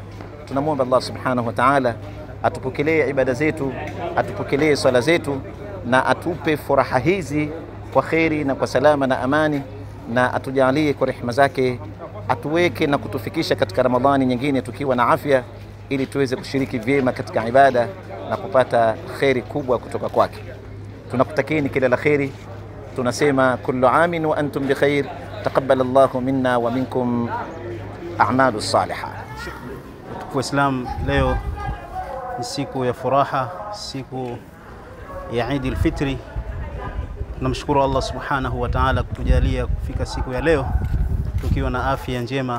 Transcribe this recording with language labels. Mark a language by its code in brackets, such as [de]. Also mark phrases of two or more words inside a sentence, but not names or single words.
[sw] Tunamwomba [ar] الله سبحانه وتعالى [sw] atupokelee ibada zetu, atupokelee swala zetu, na atupe furaha hizi kwa khairi na kwa salama na amani, na atujalie kwa rehema zake, atuweke na kutufikisha katika Ramadhani nyingine tukiwa na afya, ili tuweze kushiriki vyema katika ibada na kupata khairi kubwa kutoka kwake. Tunakutakieni kila la khairi. [ar] Tunasema كل عام وأنتم بخير. تقبل الله منا ومنكم الأعمال الصالحة. [sw] Waislamu, leo ni siku ya furaha, siku ya Eid al-Fitri. Tunamshukuru [ar] الله سبحانه وتعالى [sw] kutujalia kufika siku ya leo tukiwa na afya njema.